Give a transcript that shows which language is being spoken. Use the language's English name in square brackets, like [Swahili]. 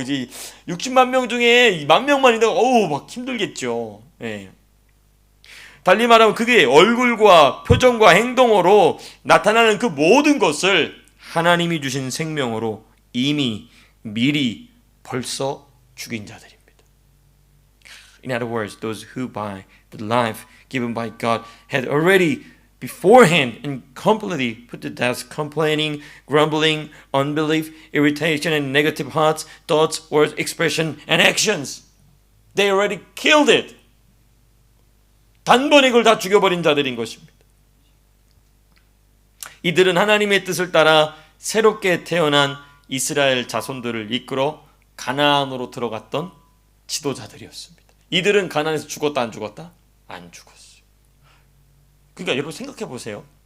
[Korean] 이제 60만 명 중에 10,000명만 있다고 막 힘들겠죠. 네. 달리 말하면 그게 얼굴과 표정과 행동으로 나타나는 그 모든 것을 하나님이 주신 생명으로 이미 미리 벌써 죽인 자들입니다. [English] In other words, those who by the life given by God had already beforehand and completely put to death complaining, grumbling, unbelief, irritation, and negative hearts, thoughts, words, expression, and actions. They already killed it. [Korean] 단번에 그걸 다 죽여버린 자들인 것입니다. 이들은 하나님의 뜻을 따라 새롭게 태어난 이스라엘 자손들을 이끌어 가나안으로 들어갔던 지도자들이었습니다. 이들은 가나안에서 죽었다 안 죽었다? 안 죽었어요. 그러니까 여러분 생각해 보세요.